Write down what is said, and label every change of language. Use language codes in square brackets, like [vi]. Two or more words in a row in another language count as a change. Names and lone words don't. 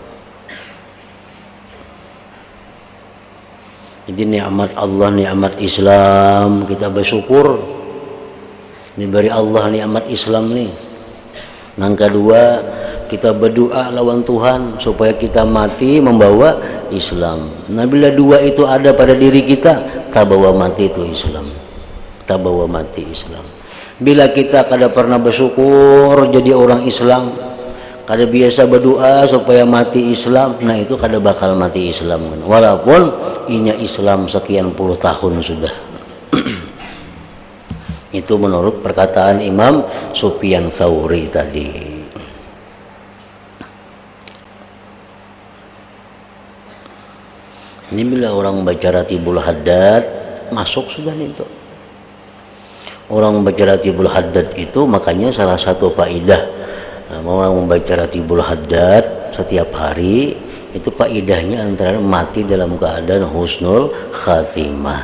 [bjn] Jadi nikmat Allah, nikmat Islam, kita bersyukur diberi Allah nikmat Islam nih. Yang kedua, kita berdoa lawan Tuhan supaya kita mati membawa Islam. Nah bila dua itu ada pada diri kita, tak bawa mati itu Islam, tak bawa mati Islam. Bila kita kada pernah bersyukur jadi orang Islam, kada biasa berdoa supaya mati Islam, nah itu kada bakal mati Islam. Walaupun inya Islam sekian puluh tahun sudah. Itu menurut perkataan Imam Sufyan Tsauri tadi. Ini bila orang baca Ratibul Haddad masuk sudah nih itu. Orang membaca Ratibul Haddad itu makanya salah satu faedah orang membaca Ratibul Haddad setiap hari itu faedahnya antara mati dalam keadaan [ar] husnul khatimah.